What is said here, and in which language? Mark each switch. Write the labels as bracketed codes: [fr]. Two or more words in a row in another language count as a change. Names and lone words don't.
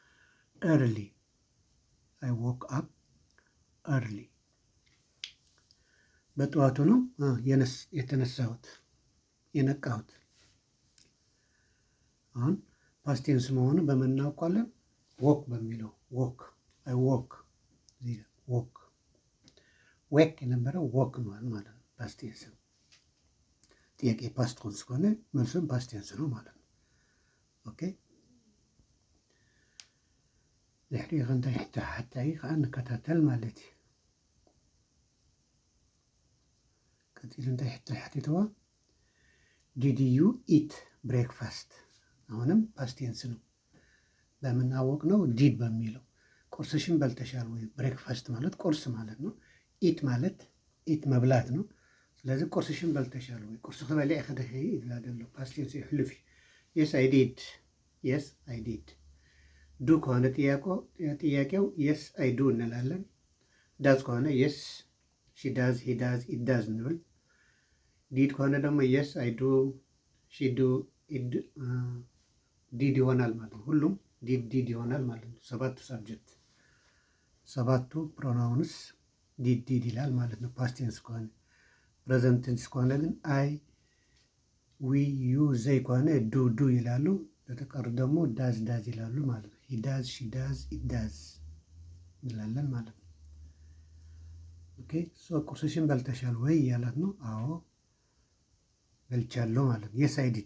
[am] ኤርሊ በጠዋቱ ነው የተነሳሁት የነቃሁት። አሁን [en] past tense [am] መሆኑ በምን እናውቃለን? ወክ በሚለው [en] woke I woke woke wake [am] የነበረው ወክ ነው ማለት ነው። [en] past tense [am] ጥያቄ [en] past tense [am] ከሆነ መልሱም [en] past tense [am] ነው ማለት ነው። ኦኬ [ti] ድሕሪ እንታይ ሓታይ ከዓ ንከታተል ማለት እዩ። ቀፂሉ እንታይ ሓቲትዋ [en] did you eat breakfast [am] አሁንም [en] past tense [am] ነው። በምናወቅ ነው ዲድ በሚለው ቁርስሽን በልተሻል ወይ? ብሬክፋስት ማለት ቁርስ ማለት ነው። ኢት ማለት ኢት መብላት ነው። ስለዚህ ቁርስሽን በልተሻል ወይ? [ti] ቁርስ ከበሊዕ ከደኺ ይብላ ደሎ [en] past tense [ti] ይሕልፍ እዩ። [en] yes I did do [am] ከሆነ ጥያቄው [en] yes I do [am] እንላለን። ዳዝ ከሆነ [en] yes she does he does it does [am] እንብል። ዲድ ከሆነ ደግሞ [en] yes I do she do [am] ዲድ ይሆናል ማለት ነው። ሁሉም ዲድ ይሆናል ማለት ነው። ሰባቱ ሳብጀክት ሰባቱ ፕሮናውንስ ዲድ ይላል ማለት ነው። [en] past tense [am] ከሆነ [en] present tense [am] ከሆነ ግን [en] I we you they [am] ከሆነ ዱ ይላሉ። ለተቀሩ ደግሞ ዳዝ ይላሉ ማለት ነው። [en] he does she does it does [am] እንላለን ማለት ነው። [en] okay so [am] ቁርስሽን በልተሻል ወይ እያላት ነው። አዎ በልቻለሁ ማለት ነው። የስ